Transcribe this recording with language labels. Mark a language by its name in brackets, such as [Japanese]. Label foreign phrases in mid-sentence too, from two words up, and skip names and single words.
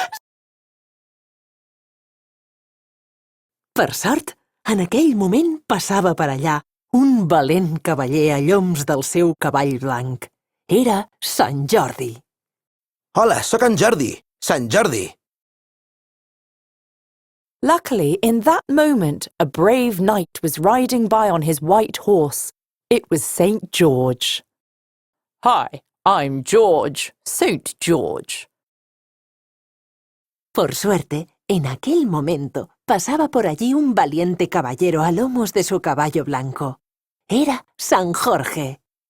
[Catalan] Per sort, en aquell moment passava per allà un valent cavaller a lloms del seu cavall blanc. Era Sant Jordi. Hola, sóc en Jordi. Sant Jordi. [English] Luckily, in that moment, a brave knight was riding by on his white horse. It was St. George. Hi, I'm George, St. George. [Spanish] Por suerte, en aquel momento pasaba por allí un valiente caballero a lomos de su caballo blanco. Era San Jorge.